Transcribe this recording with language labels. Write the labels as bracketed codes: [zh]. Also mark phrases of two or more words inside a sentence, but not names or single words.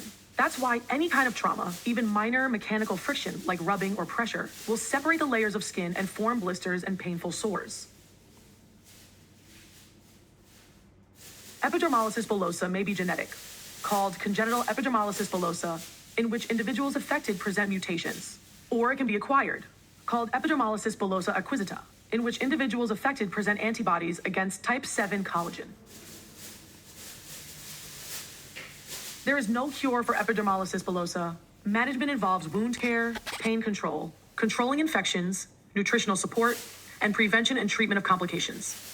[en] That's why any kind of trauma, even minor mechanical friction like rubbing or pressure, will separate the layers of skin and form blisters and painful sores. Epidermolysis bullosa may be genetic, called congenital epidermolysis bullosa, in which individuals affected present mutations, or it can be acquired, called epidermolysis bullosa acquisita, in which individuals affected present antibodies against type 7 collagen. There is no cure for epidermolysis bullosa. Management involves wound care, pain control, controlling infections, nutritional support, and prevention and treatment of complications.